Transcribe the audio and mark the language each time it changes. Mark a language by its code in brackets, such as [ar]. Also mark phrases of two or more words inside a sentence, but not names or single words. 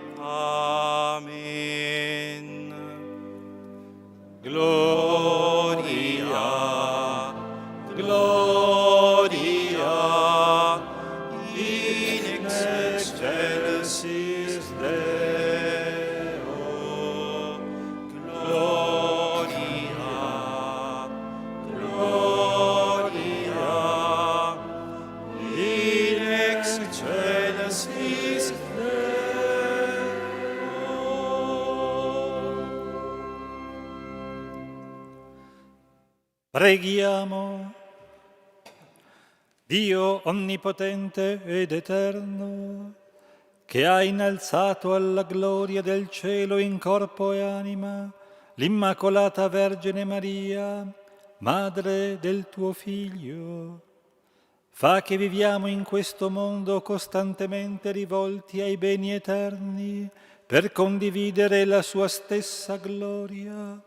[la] Amen. Gloria, gloria, in excelsis Deo. Gloria, gloria, in excelsis Preghiamo. [it] Dio onnipotente ed eterno, che ha innalzato alla gloria del cielo in corpo e anima l'Immacolata Vergine Maria, Madre del tuo Figlio, fa che viviamo in questo mondo costantemente rivolti ai beni eterni per condividere la sua stessa gloria.